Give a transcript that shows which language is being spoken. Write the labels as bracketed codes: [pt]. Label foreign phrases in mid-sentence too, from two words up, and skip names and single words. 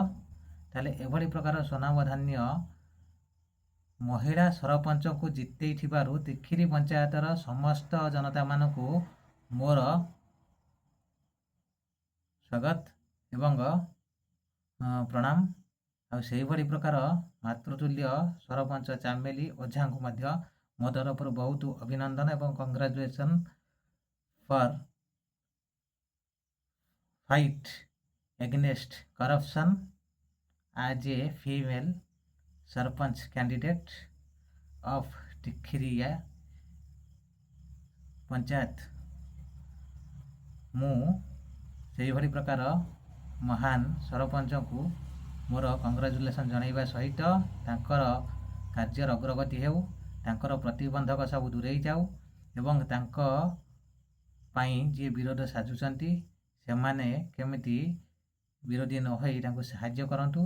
[or] ତାହେଲେ ଏଭଳି ପ୍ରକାର ସ୍ୱନାମଧନ୍ୟ ମହିଳା ସରପଞ୍ଚଙ୍କୁ ଜିତେଇଥିବାରୁ ତିଖିରି ପଞ୍ଚାୟତର ସମସ୍ତ ଜନତାମାନଙ୍କୁ ମୋର ସ୍ୱାଗତ ଏବଂ ପ୍ରଣାମ। ଆଉ ସେହିଭଳି ପ୍ରକାର ମାତୃତୁଲ୍ୟ ସରପଞ୍ଚ ଚାମେଲି ଓଝାଙ୍କୁ ମଧ୍ୟ ମୋ ତରଫରୁ ବହୁତ ଅଭିନନ୍ଦନ ଏବଂ [en] Congratulation for fight against corruption as a female sarpanch candidate of Tikhiria panchayat. [or] ମୁଁ ସେହିଭଳି ପ୍ରକାର ମହାନ ସରପଞ୍ଚଙ୍କୁ ମୋର କଂଗ୍ରାଚୁଲେସନ୍ ଜଣାଇବା ସହିତ ତାଙ୍କର କାର୍ଯ୍ୟର ଅଗ୍ରଗତି ହେଉ, ତାଙ୍କର ପ୍ରତିବନ୍ଧକ ସବୁ ଦୂରେଇ ଯାଉ ଏବଂ ତାଙ୍କ ପାଇଁ ଯିଏ ବିରୋଧ ସାଜୁଛନ୍ତି ସେମାନେ କେମିତି ବିରୋଧୀ ନ ହୋଇ ତାଙ୍କୁ ସାହାଯ୍ୟ କରନ୍ତୁ।